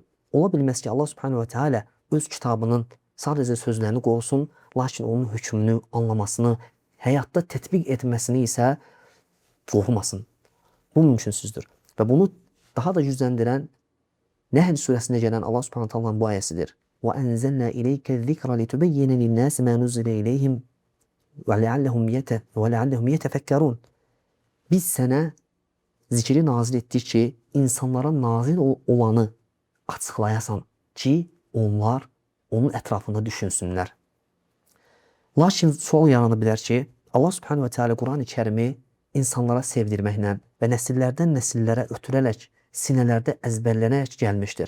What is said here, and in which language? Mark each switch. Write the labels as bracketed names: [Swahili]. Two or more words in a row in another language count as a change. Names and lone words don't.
[Azerbaijani] Ola bilməz ki [Arabic] الله سبحانه تعالى [Azerbaijani] öz kitabının sadəcə sözlərini qorusun, lakin onun hökmünü, anlamasını, həyatda tətbiq etməsini isə qorumasın. Bu mümkünsüzdür. Və bunu daha da gücləndirən Nəhl surəsində gələn [Arabic] الله سبحانه تعالى [Azerbaijani] bu ayəsidir. [Arabic] وَأَنزَلْنَا إِلَيْكَ الذِّكْرَ لِتُبَيِّنَ لِلنَّاسِ مَا نُزِّلَ إِلَيْهِمْ وَلَعَلَّهُمْ يَتَفَكَّرُونَ [Azerbaijani] Biz sənə zikri nazil etdik ki, insanlara nazil olanı açıqlayasan ki, onlar onun ətrafında düşünsünlər. Lakin sual yarana bilər ki, [Arabic] الله سبحانه وتعالى [Azerbaijani] Quran-ı Kərimi insanlara sevdirməklə və nəsillərdən nəsillərə ötürərək sinələrdə əzbərlənərək gəlmişdir.